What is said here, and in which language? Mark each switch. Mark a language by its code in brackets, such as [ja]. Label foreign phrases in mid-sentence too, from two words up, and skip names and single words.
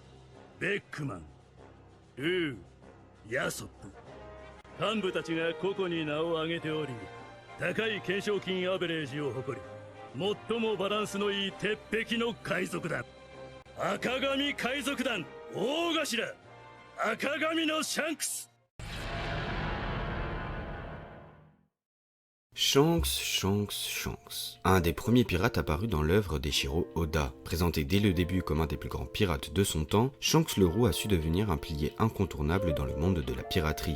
[ja] ベックマン、ルー、ヤソップ。幹部たちが個々に名を挙げており、高い懸賞金アベレージを誇り、最もバランスのいい鉄壁の海賊団。赤髪海賊団大頭、赤髪のシャンクス。 [fr] Shanks, un des premiers pirates apparus dans l'œuvre d'Eiichiro Oda. Présenté dès le début comme un des plus grands pirates de son temps, Shanks le Roux a su devenir un pilier incontournable dans le monde de la piraterie.